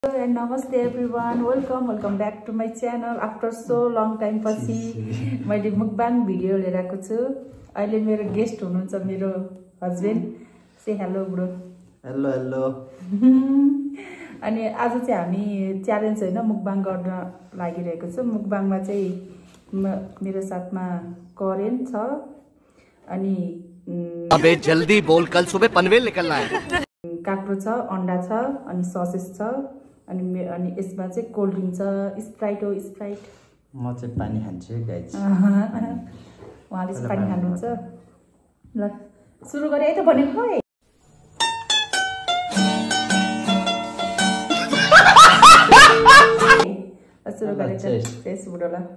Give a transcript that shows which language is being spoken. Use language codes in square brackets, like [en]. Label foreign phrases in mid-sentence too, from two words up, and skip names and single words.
[en] And namaste everyone, welcome back to my channel after so long time [ne] पछि मैले मुकबाङ भिडियो लिएर आएको छु। अहिले मेरो गेस्ट हुनुहुन्छ मेरो हस्बैन्ड। [en] say hello bro. [ne] हेलो अनि आज चाहिँ हामी च्यालेन्ज हैन मुकबाङ गर्न लागिरहेको छु। मुकबाङमा चाहिँ मेरो साथमा करेन छ अनि [hi] अबे जल्दी बोल, कल सुबह पनवेल निकलना है। [ne] काक्रो छ, अंडा छ अनि ससेज छ अनि यसमा चाहिँ [en] cold drink [ne] छ, स्प्राइट हो स्प्राइट। म चाहिँ पानी खान्छु गाइस। उहाँले चाहिँ पानी खानुहुन्छ। ल सुरु गरे है त भनेको है। सुरु गरे त फेस बुडोला।